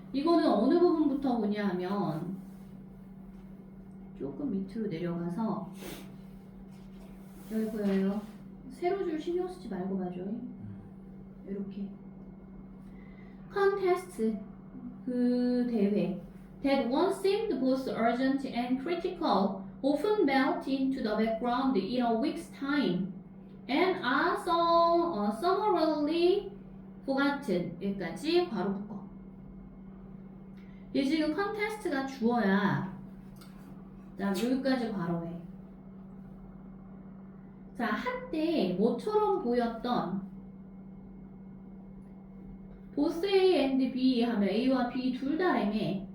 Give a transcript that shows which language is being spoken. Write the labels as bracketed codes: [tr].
[ko] 이거는 어느 부분부터 보냐 하면 조금 밑으로 내려가서 여기 보여요. 세로 줄 신경 쓰지 말고 봐줘. 이렇게 contest, 그 대회. [en] That once seemed both urgent and critical often melt into the background in a week's time and are summarily forgotten. [ko] 여기까지 괄호 묶어. 얘 지금 컨테스트가 주어야. 자, 여기까지 괄호해. 자, 한때 뭐처럼 보였던 [en] both A and B [ko] 하면 A와 B 둘 다라며.